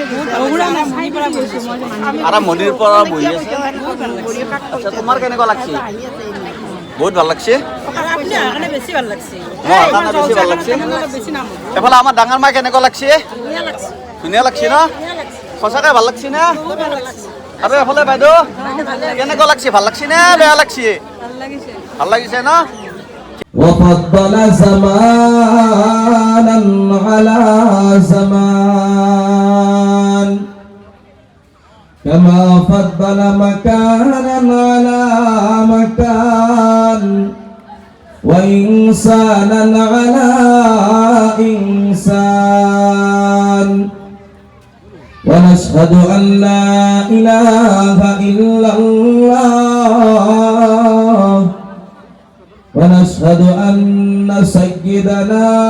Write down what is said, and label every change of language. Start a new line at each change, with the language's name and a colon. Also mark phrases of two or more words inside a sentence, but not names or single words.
Assamese: আৰম্ভণিৰ পৰা বহি আছে আচ্ছা তোমাৰ কেনেকুৱা লাগছে বহুত ভাল লাগছে বেছি ভাল লাগছে এফালে আমাৰ ডাঙৰ মাই কেনেকুৱা লাগছে ধুনীয়া লাগছে ন সঁচাকৈ ভাল লাগছে না আৰু এফালে বাইদেউ কেনেকুৱা লাগছে ভাল লাগছে নে বেয়া লাগছে ভাল লাগিছে ন
Arabic: وفضل زمانا على زمان كما فضل مكانا على مكان وإنسانا على إنسان ونشهد أن لا إله إلا الله ونشهد أن سيدنا